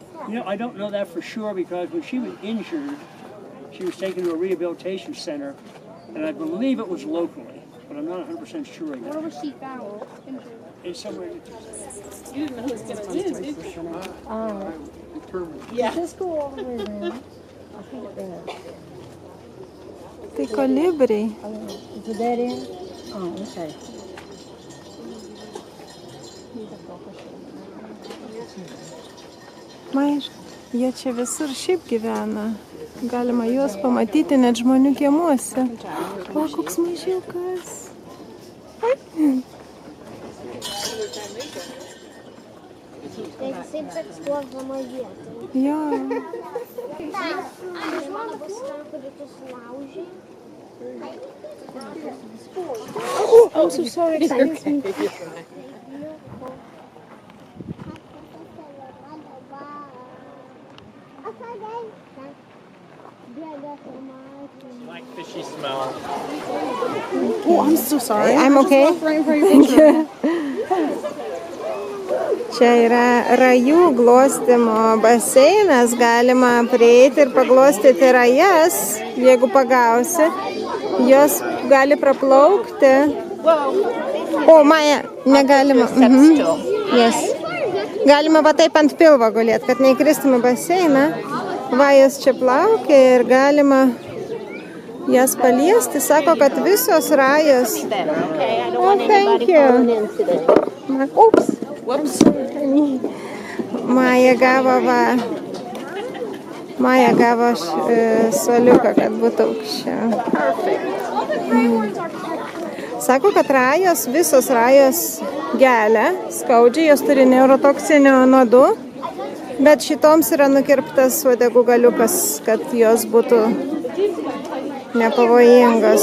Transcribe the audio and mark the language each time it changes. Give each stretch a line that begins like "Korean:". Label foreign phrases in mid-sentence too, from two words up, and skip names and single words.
English: You know, I don't know that for sure because when she was injured, she was taken to a rehabilitation center, and I believe it was locally, but I'm not 100% sure of Where that. was she found? It's somewhere. You didn't know who was going to win, did you? Yeah. Does this go all the way around? I think it does.
Lithuanian: Tai kolibriai.
English: Is it that in? Oh, okay.
Lithuanian: Mair, jie čia visur šiaip gyvena. Galima juos pamatyti net žmonių kiemuose. O, koks mažiukas. Taip eksponuojama vieta. Jo. Mano bus ten, kurį tu sulaužai.
English: I'm so sorry. Like fishy smell. Oh, I'm so sorry. I'm okay. Thank you.
Lithuanian: Čia yra rajų glostymo baseinas, galima prieiti ir paglostyti rajas, jeigu pagausi. Jos gali praplaukti. O, Maja, negalima.
English: Yes.
Lithuanian: Galima va taip ant pilvo gulėti, kad neįkristum į baseiną. Va, jos čia plaukia ir galima jas paliesti. Sako, kad visos rajos.
English: Oh, thank you.
Lithuanian: Ups.
English: Whoops.
Lithuanian: Maja gavo suoliuką, kad būtų aukščiau. Sako, kad visos rajos gelia, skaudžiai, jos turi neurotoksinių nuodų, bet šitoms yra nukirptas uodegų galiukas, kad jos būtų nepavojingos.